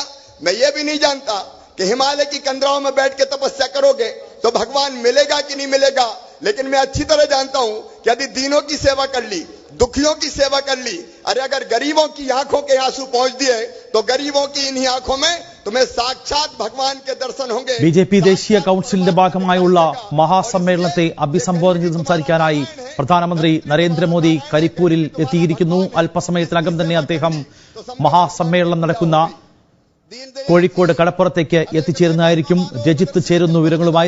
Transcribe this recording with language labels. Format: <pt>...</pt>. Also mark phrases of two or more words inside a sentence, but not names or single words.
<hi>मैं ये भी नहीं जानता कि हिमालय की कंदराओं में बैठ के तपस्या करोगे तो भगवान मिलेगा कि नहीं मिलेगा. लेकिन मैं अच्छी तरह जानता हूं कि यदि दीनों की सेवा कर ली, दुखियों की सेवा कर ली, अरे अगर गरीबों की आंखों के आंसू पहुंच दिए तो गरीबों की इन्हीं आंखों में तुम्हें साक्षात भगवान के दर्शन होंगे.</hi> <ml>BJP ദേശീയ കൗൺസിലിന്റെ ഭാഗമായുള്ള മഹാസമ്മേളനത്തെ അഭിസംബോധന ചെയ്ത് സംസാരിക്കാനായി പ്രധാനമന്ത്രി നരേന്ദ്രമോദി കരിപ്പൂരിൽ എത്തിയിരിക്കുന്നു. അല്പസമയത്തിനകം തന്നെ അദ്ദേഹം മഹാസമ്മേളനം നടക്കുന്ന കോഴിക്കോട് കടപ്പുറത്തേക്ക് എത്തിച്ചേരുന്നതായിരിക്കും. രജിത്ത് ചേരുന്നു വിവരങ്ങളുമായി.</ml>